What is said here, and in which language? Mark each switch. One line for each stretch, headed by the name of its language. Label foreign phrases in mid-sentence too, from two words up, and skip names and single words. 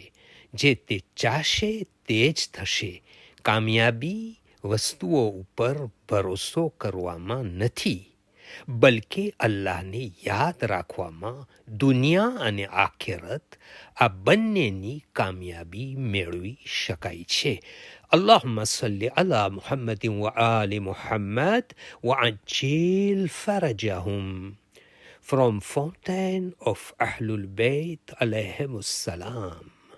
Gujarati: જે તે ચાહશે તે જ થશે. કામયાબી વસ્તુઓ ઉપર ભરોસો કરવામાં નથી, બલકે અલ્લાહને યાદ રાખવામાં દુનિયા અને આખેરત આ બંનેની કામયાબી મેળવી શકાય છે.
Arabic: اللهم صل على محمد وآل محمد وعجل فرجهم.
English: From Fountain of Ahlul Bayt
Arabic: عليهم السلام.